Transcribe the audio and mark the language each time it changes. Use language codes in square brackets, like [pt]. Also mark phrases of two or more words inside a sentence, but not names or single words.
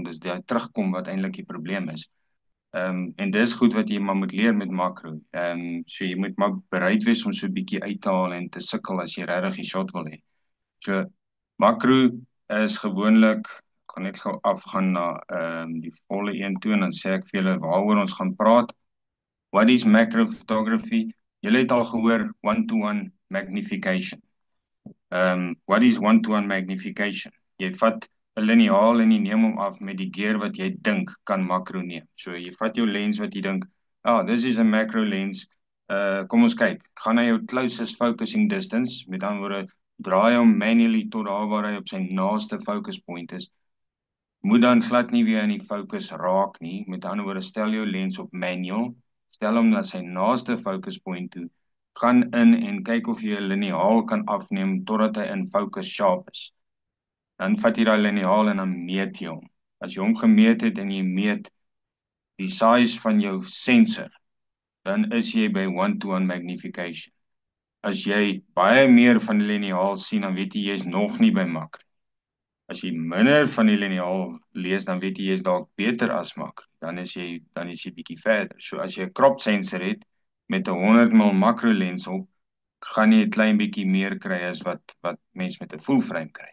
[af] Dis die terugkom wat eintlik die probleem is. En dis goed wat jy maar moet leer met makro. So jy moet maar bereid wees om so 'n bietjie uit te haal en te sukkel as jy regtig die shot wil hê. So makro is gewoonlik, ek gaan net gou afgaan na die volle een toe en dan sê ek vir julle waaroor ons gaan praat. [en] What is macro photography? [af] Julle het al gehoor [en] one-to-one magnification. What is one-to-one magnification? [af] Jy vat 'n liniaal en jy neem hom af met die gear wat jy dink kan makro neem. So jy vat jou lens wat jy dink, [en] this is a macro lens. [af] Kom ons kyk. Gaan na jou [en] closest focusing distance, [af] met ander woorde, draai hom manually tot daar waar hy op sy naaste [en] focus point [af] is. Moet dan glad nie weer in die focus raak nie. Met ander woorde, stel jou lens op manual, stel hom na sy naaste [en] focus point [af] toe. Gaan in en kyk of jy 'n liniaal kan afneem totdat hy in focus sharp is. Dan vat jy daai liniaal en dan meet jy hom. As jy hom gemeet het en jy meet die size van jou sensor, dan is jy by [en] one-to-one magnification. [af] As jy baie meer van die liniaal sien, dan weet jy is nog nie by makro. As jy minder van die liniaal lees, dan weet jy is dalk beter as makro. Dan is jy bietjie verder. So as jy 'n [en] crop sensor [af] het met 'n 100 mm makro lens op, gaan jy 'n klein bietjie meer kry as wat mens met 'n [en] full frame [af] kry.